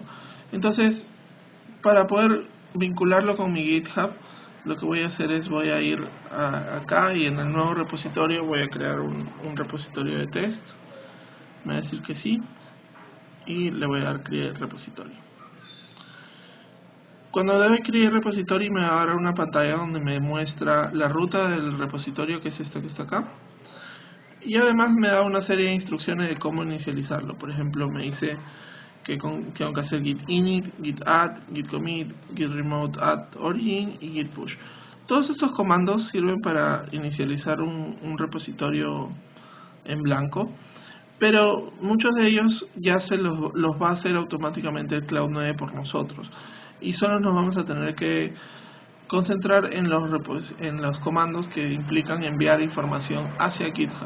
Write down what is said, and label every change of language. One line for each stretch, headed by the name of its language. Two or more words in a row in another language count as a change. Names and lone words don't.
Spanish: Entonces, para poder vincularlo con mi GitHub, lo que voy a hacer es voy a ir acá y en el nuevo repositorio voy a crear un repositorio de test. Me va a decir que sí y le voy a dar crear repositorio. Cuando doy
English: create repository
Spanish: me va a dar una pantalla donde me muestra la ruta del repositorio, que es esta que está acá. Y además me da una serie de instrucciones de cómo inicializarlo. Por ejemplo, me dice que tengo que hacer git init, git add, git commit, git remote add origin y git push. Todos estos comandos sirven para inicializar un repositorio en blanco, pero muchos de ellos ya se los va a hacer automáticamente el Cloud 9 por nosotros, y solo nos vamos a tener que concentrar en los comandos que implican enviar información hacia GitHub.